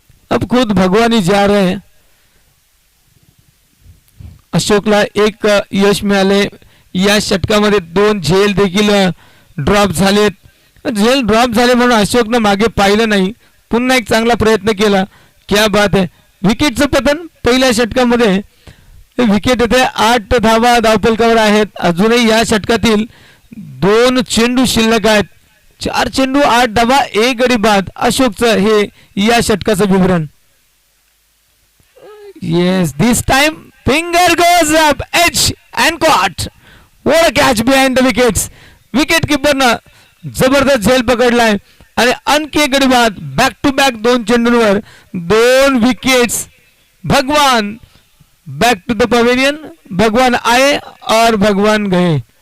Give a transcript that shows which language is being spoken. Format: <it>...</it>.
<hi>अब खुद भगवान ही जा रहे हैं.</hi> <mr>अशोकला एक यश मिळाले. या षटकामध्ये 2 झेल देखील ड्रॉप झालेत. झेल ड्रॉप झाले म्हणून अशोकनं मागे पाहिलं नाही, पुन्हा एक चांगला प्रयत्न केला.</mr> <hi>क्या बात</hi> <mr>आहे. विकेटचं पतन पहिल्या षटकामध्ये. विकेट येते. 8 धावा धावफलकावर आहेत. अजूनही या षटकातील 2 चेंडू शिल्लक आहेत. 4 चेंडू 8 धावा 1 गडी बाद. अशोकचं हे या षटकाचं विवरण.</mr> <en>Yes, this time finger goes up. Edge and caught. What a catch behind the wickets.</en> <mr>Wicket कीपरनं जबरदस्त झेल पकडलाय आणि आणखी गडी बाद.</mr> <en>back to back</en> <mr>2 चेंडूंवर 2 wickets.</mr> <hi>भगवान</hi> <en>Back to the pavilion.</en> <hi>भगवान आए और भगवान गए.</hi>